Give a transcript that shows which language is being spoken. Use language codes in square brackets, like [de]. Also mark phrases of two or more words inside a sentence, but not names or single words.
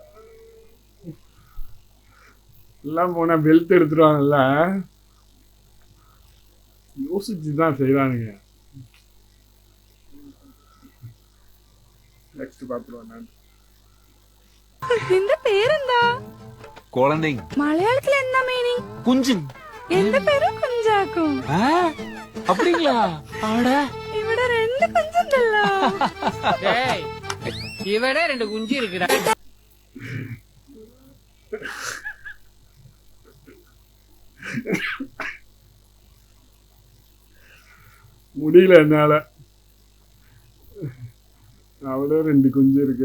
[ta] எல்லாம் போனா பெல்ட் எடுத்துருவாங்கல்ல, யோசிச்சுதான் செய்யறானுங்க. நெக்ஸ்ட் பாத்துருவான். [ml] இந்த പേരെന്താ? [ta] குழந்தைங்க. [ml] മലയാളത്തിൽ എന്താ മീനിങ്? കുഞ്ചൻ. എന്റെ പേര് കുഞ്ചാക്കും. [ta] அப்படிங்களா? ஆட [ml] ഇവിടെ രണ്ട് കുഞ്ചുണ്ടല്ലോ. [ta] ஏய், இவனே 2 குஞ்சு இருக்குடா. முடியல என்னால. அவ்வளோ 2 குஞ்சு இருக்கு.